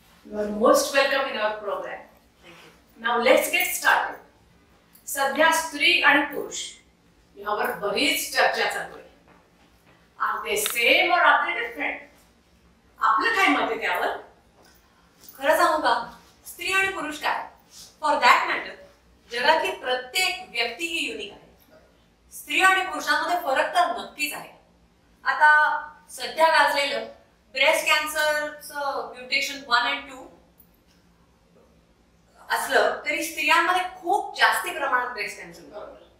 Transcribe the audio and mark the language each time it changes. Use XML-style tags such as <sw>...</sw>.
<en>You are most welcome in our program. Thank you. Now let's get started.</en> <mr>सध्या स्त्री आणि पुरुष यावर बरीच चर्चा चालू आहे.</mr> <en>Are they same or are they different?</en> <mr>आपलं काय मत आहे त्यावर? खरं सांगू का, स्त्री आणि पुरुष काय,</mr> <en>for that matter</en> <mr>जगातली प्रत्येक व्यक्ती ही युनिक आहे. स्त्री आणि पुरुषांमध्ये फरक तर नक्कीच आहे. आता सध्या गाजलेलं ब्रेस्ट कॅन्सरचं म्युटेशन 1 आणि 2 असलं तरी स्त्रियांमध्ये खूप जास्ती प्रमाणात ब्रेस्ट कॅन्सर होतो.</mr>